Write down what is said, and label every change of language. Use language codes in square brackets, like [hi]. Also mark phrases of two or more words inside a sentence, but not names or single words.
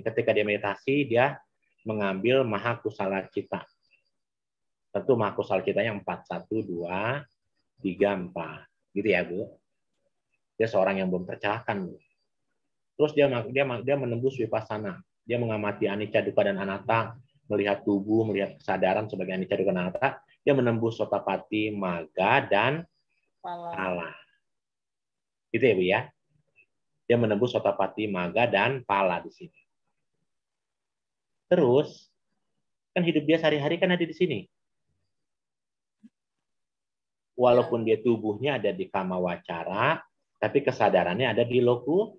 [id] Ketika dia meditasi, dia mengambil [pi] maha kusala cita. [id] Tentu [pi] maha kusala citanya [id] 4, 1, 2, 3, 4. Gitu ya, Bu. Dia seorang yang belum tercerahkan, Bu. Terus dia menembus vipassana. Dia mengamati [pi] anicca, dukkha, [id] dan anatta, melihat tubuh, melihat kesadaran sebagai [pi] anicca, dukkha, [id] dan anatta. Dia menembus [pi] Sotapati, Magga, [id] dan Pala. Gitu ya, Bu ya. Dia menembus [pi] Sotapati, Magga, [id] dan Pala di sini. Terus, kan hidup dia sehari-hari kan ada di sini. Walaupun dia tubuhnya ada di [pi] kama wacara, [id] tapi kesadarannya ada di loku.